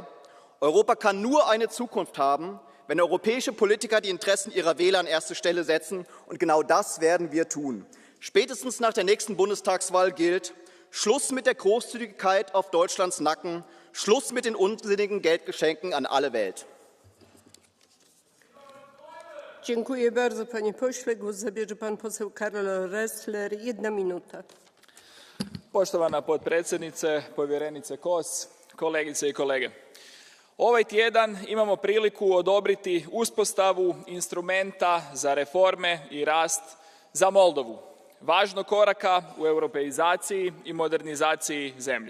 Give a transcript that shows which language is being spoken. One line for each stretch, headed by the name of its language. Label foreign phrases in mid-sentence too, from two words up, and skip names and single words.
German: Europa kann nur eine Zukunft haben, wenn europäische Politiker die Interessen ihrer Wähler an erste Stelle setzen. Und genau das werden wir tun. Spätestens nach der nächsten Bundestagswahl gilt: Schluss mit der Großzügigkeit auf Deutschlands Nacken, Schluss mit den unsinnigen Geldgeschenken an alle Welt.
Polish: Dziękuję bardzo, panie pośle. Głos zabierze pan poseł Karol Ressler. 1 minuta.
Croatian: Poštovana potpredsjednice, povjerenice Kos, kolegice i kolege. Ovaj tjedan imamo priliku odobriti uspostavu instrumenta za reforme i rast za Moldovu, važnog koraka u europeizaciji i modernizaciji zemlje.